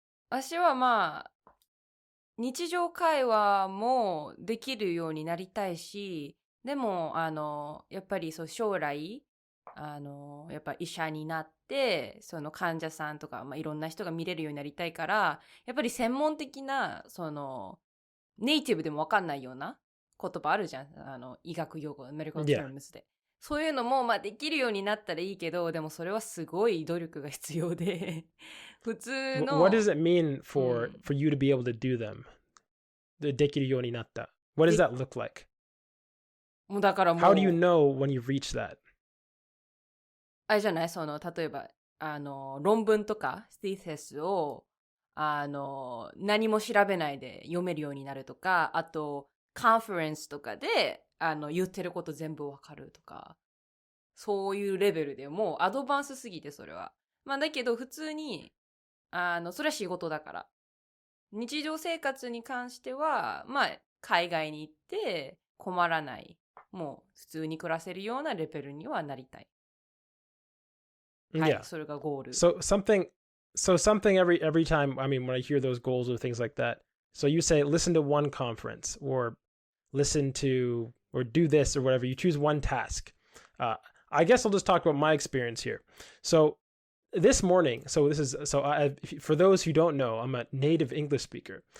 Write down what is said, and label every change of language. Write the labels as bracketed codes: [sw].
[ja] 私はまあ日常会話もできるようになりたいし、でもやっぱり将来やっぱ医者になってその患者さんとか、いろんな人が見れるようになりたいから、やっぱり専門的なネイティブでも分かんないような言葉あるじゃん、医学用語、メディカルタームズで。そういうのもできるようになったらいいけど、でもそれはすごい努力が必要で普通の [en] What does it mean for you to be able to do them? [ja] できるようになった。 [en] What does that look like? [ja] もうだからもう [en] How do you know when you've reached that? [ja] あれじゃない、例えば論文とかティーセスを何も調べないで読めるようになるとか、あとカンファレンスとかで言ってること全部わかるとか、そういうレベルでもうアドバンスすぎて、それはだけど普通にそれは仕事だから、日常生活に関しては海外に行って困らない、もう普通に暮らせるようなレベルにはなりたい。はい、それがゴール。 [en] So something every time, I mean, when I hear those goals or things like that, so you say listen to one conference, or listen to, or do this or whatever. You choose one task. I guess I'll just talk about my experience here. So this morning, for those who don't know, I'm a native English speaker.